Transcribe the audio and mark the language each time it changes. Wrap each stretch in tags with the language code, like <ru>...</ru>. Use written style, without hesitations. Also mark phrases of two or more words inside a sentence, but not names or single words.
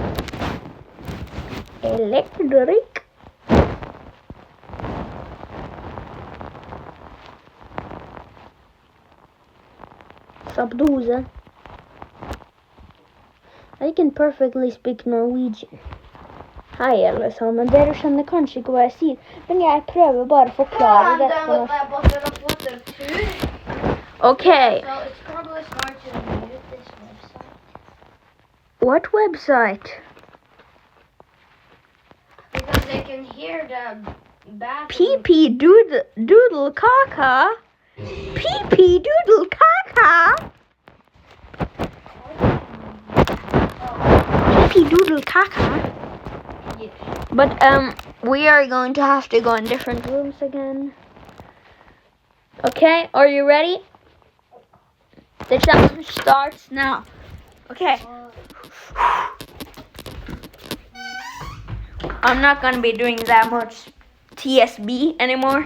<en>Electric. Sabdoze. I can perfectly speak Norwegian.</en> <no>Hei alle sammen, dere skjønner kanskje ikke hva jeg sier, men jeg prøver bare å forklare dette på norsk.</no> <en>Okay. So it's probably smart to mute this website. What website? Because they can hear the bathroom. Pee-pee doodle caca. Pee-pee doodle caca. Pee-pee doodle caca. Yeah. But we are going to have to go in different rooms again. Okay, are you ready? The challenge starts now. Okay. I'm not gonna be doing that much TSB anymore.</en>